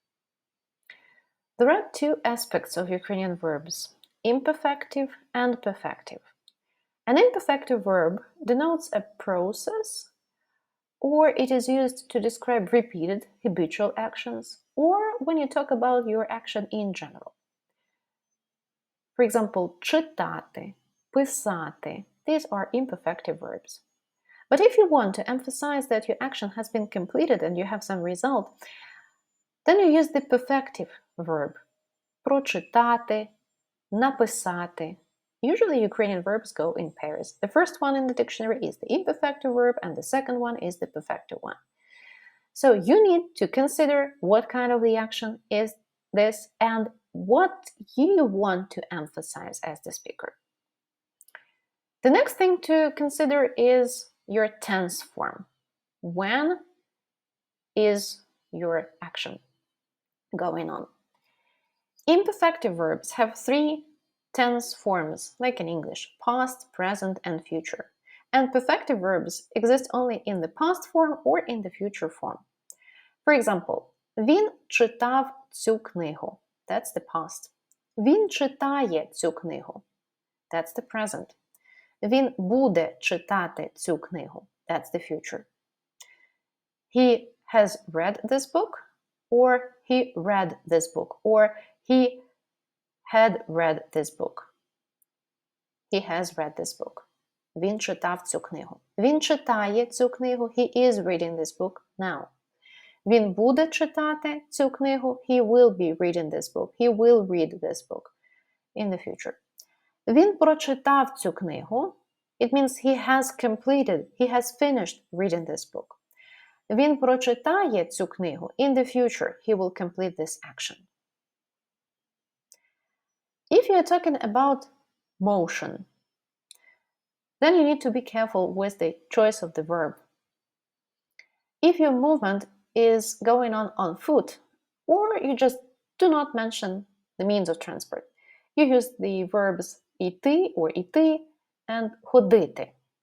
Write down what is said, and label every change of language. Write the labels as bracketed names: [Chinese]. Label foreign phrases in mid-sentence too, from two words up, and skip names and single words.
[English] There are two aspects of Ukrainian verbs, imperfective and perfective. An imperfective verb denotes a process, or it is used to describe repeated habitual actions, or when you talk about your action in general. For example, [Ukrainian] читати, писати, [English] these are imperfective verbs. But if you want to emphasize that your action has been completed and you have some result, then you use the perfective verb. [Ukrainian] Прочитати, написати. [English] Usually Ukrainian verbs go in pairs. The first one in the dictionary is the imperfective verb and the second one is the perfective one. So you need to consider what kind of the action is this and what you want to emphasize as the speaker. The next thing to consider is your tense form. When is your action going on? Imperfective verbs have three tense forms, like in English: past, present, and future. And perfective verbs exist only in the past form or in the future form. For example, [Ukrainian] він читав цю книгу. [English] That's the past. [Ukrainian] Він читає цю книгу. [English] That's the present. [Ukrainian] Він буде читати цю книгу. [English] That's the future. He has read this book, or he read this book, or he had read this book. He has read this book. [Ukrainian] Він читав цю книгу. Він читає цю книгу. [English] He is reading this book now. [Ukrainian] Він буде читати цю книгу. [English] He will be reading this book. He will read this book in the future. [Ukrainian] Він прочитав цю книгу. [English] It means he has completed, he has finished reading this book. [Ukrainian] Він прочитає цю книгу. [English] In the future, he will complete this action. If you are talking about motion, then you need to be careful with the choice of the verb. If your movement is going on foot, or you just do not mention the means of transport, you use the verbs іти or іти and ходити.